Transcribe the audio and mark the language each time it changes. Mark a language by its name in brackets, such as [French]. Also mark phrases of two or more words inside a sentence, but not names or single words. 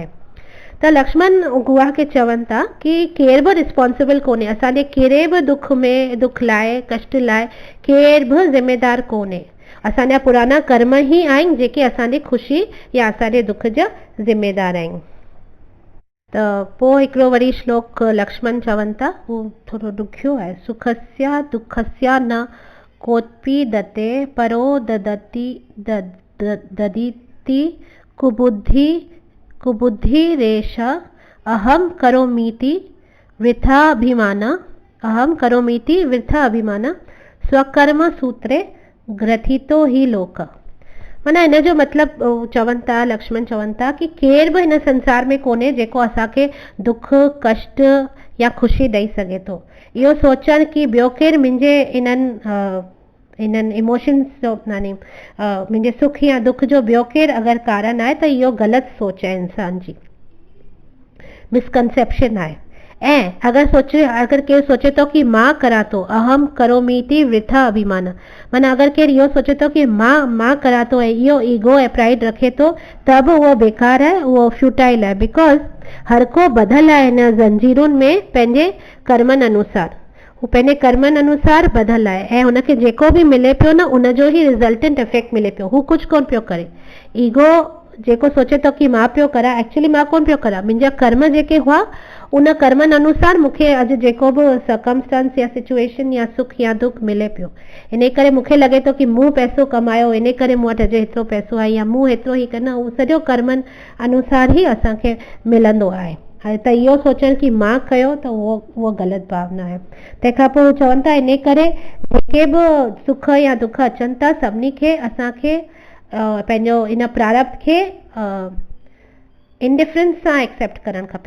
[Sindhi] त लक्ष्मण गुहा खे चवनि था कि केर बि रिस्पॉन्सिबल कोन्हे, असांजे कहिड़े बि दुख लाइ, कष्ट लाइ केर बि ज़िम्मेदार कोन्हे। असांजा पुराना कर्म ई आहिनि जेके असांजी ख़ुशी या असांजे दुख जा ज़िम्मेदार आहिनि। त पोइ हिकिड़ो वरी श्लोक लक्ष्मण चवनि था, उहो थोरो ॾुखियो आहे। [Sanskrit] सुखस्य दुखस्य न कोऽपि दते परो ददीति कुबुद्धि रेष अहम करोमीति वृथाभिमान अहम करोमीति वृथा अभिमान स्वकर्म सूत्रे ग्रथितो ही लोक। [Sindhi] माना इन जो मतिलबु चवनि था, लक्ष्मण चवनि था कि केर बि हिन संसार में कोन्हे जेको असांखे दुख कष्ट या ख़ुशी ॾेई सघे थो। इहो सोचण कि ॿियो केरु मुंहिंजे इन्हनि इमोशन्स जो यानी मुंहिंजे सुख या दुख जो ॿियो केरु अगरि कारण आहे त इहो ग़लति सोच आहे, इंसान जी मिसकंसेप्शन आहे। ऐं अगरि केरु सोचे थो कि मां करां थो, [Sanskrit] अहम करोमीति वृथा अभिमान, [Sindhi] माना अगरि केरु इहो सोचे थो कि मां करां थो ऐं इहो ईगो ऐं प्राइड रखे थो, त बि उहो बेकार आहे, उहो फ्यूटाइल आहे। बिकॉज़ हर को ॿधल आहे हिन ज़ंजीरुनि में पंहिंजे कर्मनि अनुसार, हू पंहिंजे कर्मनि अनुसार ॿधल आहे ऐं हुनखे जेको बि मिले पियो न उनजो ई [English] resultant effect [Sindhi] मिले पियो। हू कुझु कोन पियो करे। ईगो जेको सोचे थो कि मां पियो करां, एक्चुअली मां कोन पियो करां, मुंहिंजा कर्म जेके हुआ उन कर्मनि अनुसार मूंखे अॼु जेको बि सर्कमस्टांस या सिचुएशन या सुख या दुख मिले पियो। इन करे मूंखे लॻे थो कि मूं पैसो कमायो, इन करे मूं वटि अॼु हेतिरो पैसो आहे, या मूं हेतिरो ई कनो, उहो सॼो कर्मनि अनुसार ई असांखे मिलंदो आहे। त इहो सोचणु कि मां कयो त उहो ग़लति भावना आहे। तंहिंखां पोइ चवनि था इन करे जेके बि सुख या दुख अचनि था सभिनी खे असांखे पंहिंजो इन प्रारब्ध खे इंडिफरेंस सां एक्सेप्ट करणु खपे।